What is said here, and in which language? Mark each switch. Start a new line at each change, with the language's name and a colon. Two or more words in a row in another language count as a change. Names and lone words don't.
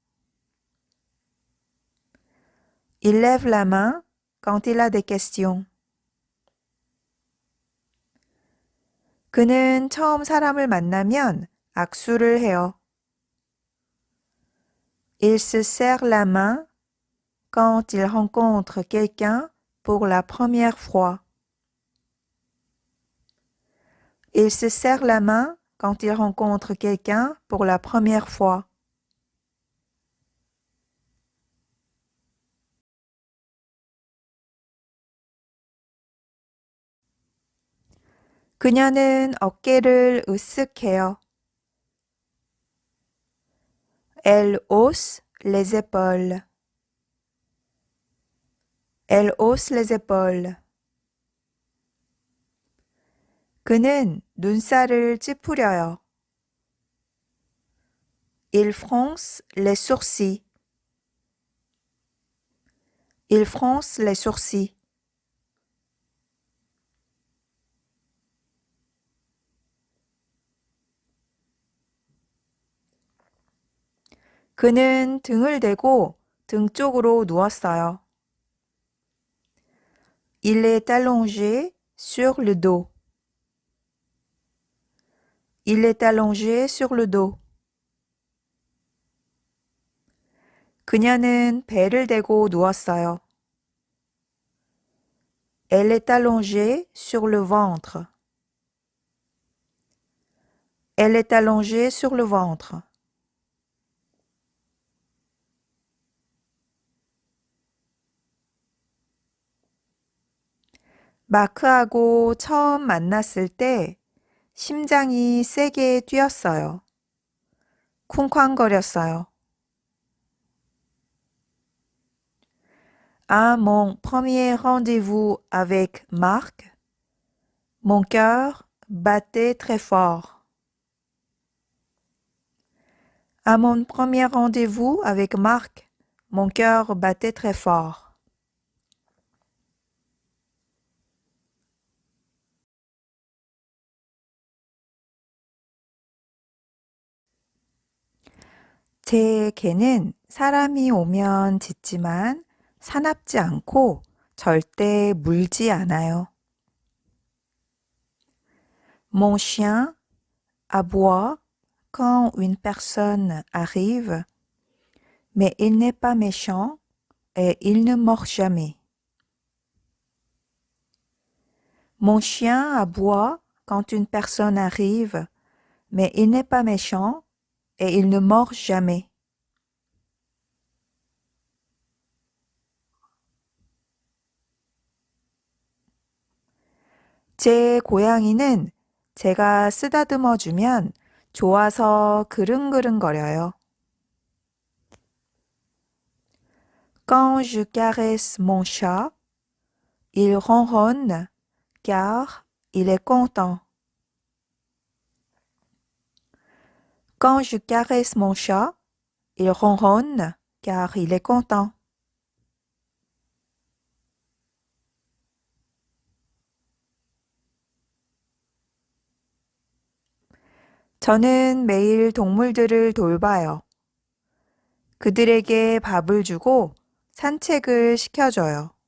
French: Il lève la main quand il a des questions.
Korean: 그는 처음 사람을 만나면 악수를 해요.
French: Il se serre la main quand il rencontre quelqu'un pour la première fois. Il se serre la main quand il rencontre quelqu'un pour la première fois.
Korean: 그녀는 어깨를 으쓱해요.
French: Elle hausse les épaules. Elle hausse les épaules.
Korean: 그는 눈살을 찌푸려요.
French: Il fronce les sourcils. Il fronce les sourcils.
Korean: 그는 등을 대고 등 쪽으로 누웠어요.
French: Il est allongé sur le dos. Il est allongé sur le dos.
Korean: 그녀는 배를 대고 누웠어요.
French: Elle est allongée sur le ventre. Elle est allongée sur le ventre.
Korean: 마크하고 처음 만났을 때 심장이 세게 뛰었어요. 쿵쾅거렸어요.
French: À mon premier rendez-vous avec Marc, mon cœur battait très fort. À mon premier rendez-vous avec Marc, mon cœur battait très fort.
Korean: 제 개는 사람이 오면 짖지만 사납지 않고 절대 물지 않아요.
French: Mon chien aboie quand une personne arrive, mais il n'est pas méchant et il ne mord jamais. Mon chien aboie quand une personne arrive, mais il n'est pas méchant et il ne mord jamais.
Korean: 제 고양이는 제가 쓰다듬어 주면 좋아서 그릉그릉거려요.
French: Quand je caresse mon chat, il ronronne car il est content. Quand je caresse mon chat, il ronronne car il est content.
Korean: 저는 매일 동물들을 돌봐요. 그들에게 밥을 주고 산책을 시켜줘요.